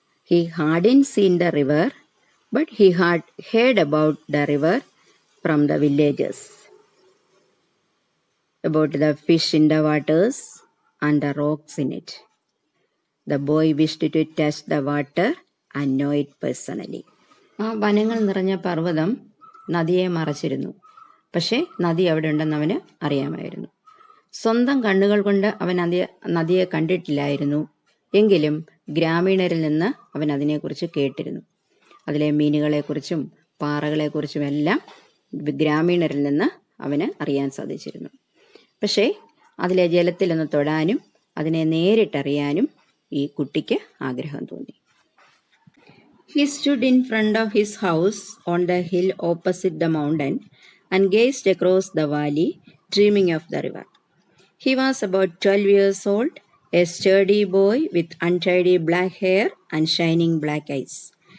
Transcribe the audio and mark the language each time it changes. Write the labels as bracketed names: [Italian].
[English] He hadn't seen the river, but he had heard about the river from the villagers, about the fish in the waters and the rocks in it. The boy wished to touch the water and know it personally. [Malayalam] ആ വനങ്ങൾ നിറഞ്ഞ പർവ്വതം നദിയെ മറച്ചിരുന്നു. പക്ഷേ നദി അവിടെ ഉണ്ടെന്ന് അവന് അറിയാമായിരുന്നു. സ്വന്തം കണ്ണുകൾ കൊണ്ട് അവൻ നദിയെ കണ്ടിട്ടില്ലായിരുന്നു. എങ്കിലും ഗ്രാമീണരിൽ നിന്ന് അവൻ അതിനെക്കുറിച്ച് കേട്ടിരുന്നു. അതിലെ മീനുകളെക്കുറിച്ചും പാറകളെക്കുറിച്ചും എല്ലാം ഗ്രാമീണരിൽ നിന്ന് അവന് അറിയാൻ സാധിച്ചിരുന്നു. പക്ഷേ അതിലെ ജലത്തിലൊന്ന് തൊടാനും അതിനെ നേരിട്ടറിയാനും ഈ കുട്ടിക്ക് ആഗ്രഹം തോന്നി. [English] He stood in front of his house on the hill opposite the mountain and gazed across the valley, dreaming of the river. He was about 12 years old, a sturdy boy with untidy black hair and shining black eyes.